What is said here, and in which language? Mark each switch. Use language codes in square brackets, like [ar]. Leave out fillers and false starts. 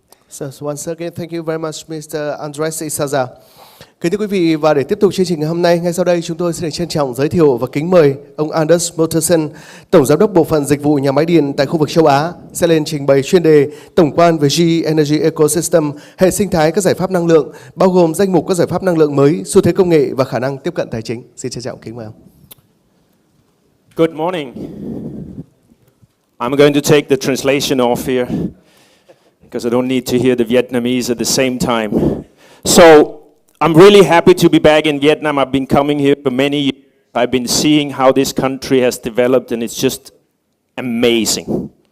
[en] So once again, thank you very much, Mr. Andres Isaza. [vi] Kính thưa quý vị, và để tiếp tục chương trình ngày hôm nay, ngay sau đây chúng tôi xin được trân trọng giới thiệu và kính mời ông Anders Mottersen, Tổng Giám đốc Bộ phận Dịch vụ Nhà máy điện tại khu vực châu Á, sẽ lên trình bày chuyên đề tổng quan về GE Energy Ecosystem, hệ sinh thái các giải pháp năng lượng, bao gồm danh mục các giải pháp năng lượng mới, xu thế công nghệ và khả năng tiếp cận tài chính. Xin trân trọng kính mời ông. [en] Good morning. I'm going to take the translation off here because I don't need to hear the Vietnamese at the same time. So I'm really happy to be back in Vietnam. I've been coming here for many years. I've been seeing how this country has developed, and it's just amazing.